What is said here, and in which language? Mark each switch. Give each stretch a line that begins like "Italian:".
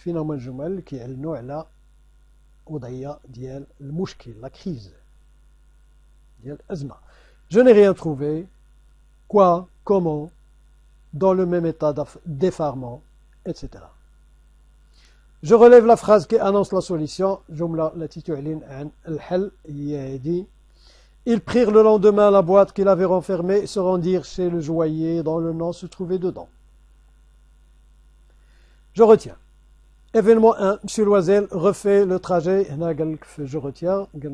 Arabic: فينا هما الجمل اللي كيعلنوا على وضعيه ديال المشكل،
French: la crise
Arabic: ديال الازمه.
French: Je n'ai rien trouvé. Quoi, comment, dans le même état d'effarement, etc. Je relève la phrase qui annonce la solution.
Arabic: جملة التي تعلن عن الحل هي هذه.
French: Ils prirent le lendemain la boîte qu'ils avaient renfermée et se rendirent chez le joaillier dont le nom se trouvait dedans. Je retiens. Événement 1, Monsieur Loisel refait le trajet. Je retiens.